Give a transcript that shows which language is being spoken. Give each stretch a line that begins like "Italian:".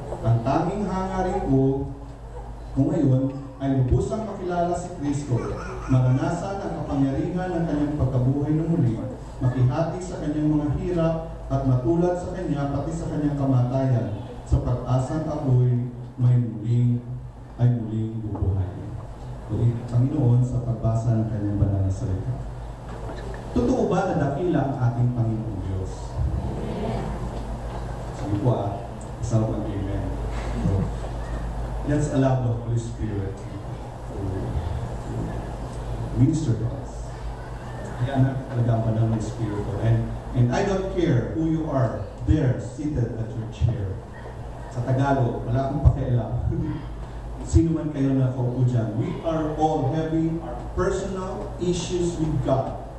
Filipino: Ang tanging hangarin ko ngayon ay lubusang makilala si Kristo, maranasan ang kapangyarihan ng Kanyang pagkabuhay ng muli, makihati sa Kanyang mga hirap at matulad sa Kanya pati sa Kanyang kamatayan, sa pag-asang ako'y muling bubuhayin. Ulit, Panginoon, sa pagbasa ng Kanyang banal na salita. Totoo ba na dakila ang ating Panginoong Diyos? Sige po isang mag-amen.
English: So, let's allow the Holy Spirit to minister to us.
Filipino: Kaya na talaga ang banal na Espiritu.
English: And I don't care who you are there, seated at your chair.
Filipino: Sa Tagalog, wala akong pakialam. Sino man kayo na kaupo dyan,
English: we are all having our personal issues with God.